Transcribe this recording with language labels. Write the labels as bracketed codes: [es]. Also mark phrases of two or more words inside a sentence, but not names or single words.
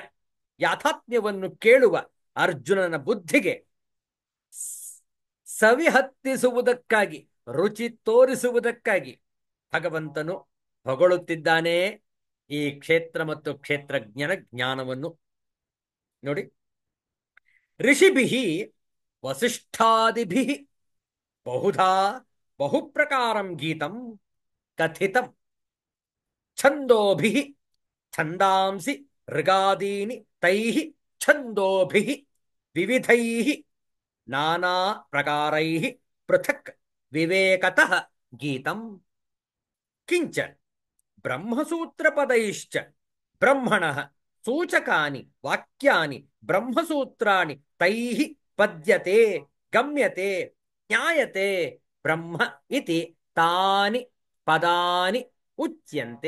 [kn] ಯಾಥಾತ್ಮ್ಯವನ್ನು ಕೇಳುವ ಅರ್ಜುನನ ಬುದ್ಧಿಗೆ ಸವಿಹತ್ತಿಸುವುದಕ್ಕಾಗಿ, ರುಚಿ ತೋರಿಸುವುದಕ್ಕಾಗಿ ಭಗವಂತನು ಹೊಗಳುತ್ತಿದ್ದಾನೆ ಈ ಕ್ಷೇತ್ರ ಮತ್ತು ಕ್ಷೇತ್ರಜ್ಞನ ಜ್ಞಾನವನ್ನು. [sa] ನೋಡಿ, ಋಷಿಭಿಃ ವಸಿಷ್ಠಾದಿಭಿಃ ಬಹುಧಾ ಬಹುಪ್ರಕಾರಂ ಗೀತಂ ಕಥಿತಂ ಛಂದೋಭಿಃ ಛಂದಾಂಸಿ ಋಗಾದೀನಿ ತೈಃ ಛಂದೋಭಿಃ ವಿವಿಧೈಃ ನಾನಾ ಪ್ರಕಾರೈಃ ಪೃಥಕ್ ವಿವೇಕತಃ ಗೀತಂ ಕಿಂಚ ಬ್ರಹ್ಮಸೂತ್ರಪದೈಶ್ಚ ಬ್ರಹ್ಮಣಃ ಸೂಚಕಾನಿ ವಾಕ್ಯಾನಿ ಬ್ರಹ್ಮಸೂತ್ರಾಣಿ ತೈಃ ಪದ್ಯತೆ ಗಮ್ಯತೆ ಜ್ಞಾಯತೆ ಬ್ರಹ್ಮ ಇತಿ ತಾನಿ ಪದಾನಿ ಉಚ್ಯಂತೆ.